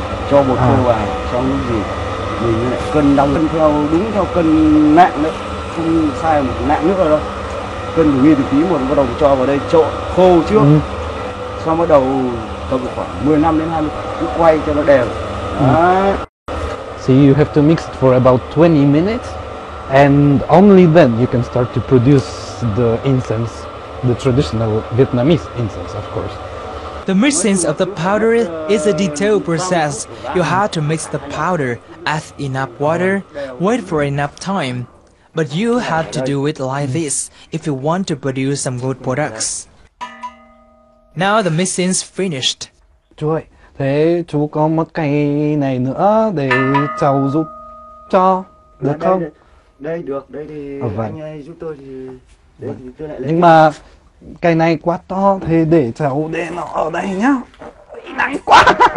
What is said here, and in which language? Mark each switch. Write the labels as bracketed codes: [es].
[vi] cho bột khô vào, xong cái gì mình lại cân đong đúng theo cân nặng đấy, không sai một nặng nữa đâu, cân từ nghi từ tí một, bắt đầu cho vào đây trộn khô trước, xong bắt đầu tầm khoảng 15 đến 20 phút quay cho nó đều. Đấy. [en] So you have to mix it for about 20 minutes, and only then you can start to produce the incense, the traditional Vietnamese incense, of course. The mixing of the powder is a detailed process. You have to mix the powder, add enough water, wait for enough time. But you have to do it like this if you want to produce some good products. Now the mixing's finished. [vi] Chú ơi, thế chú có một cây này nữa để cháu giúp cho, được không? Đây được, đây thì Vâng. anh ấy giúp tôi thì đây thì tôi lại lấy. Nhưng mà cây này quá to, thế để cháu để nó ở đây nhá. Nặng quá.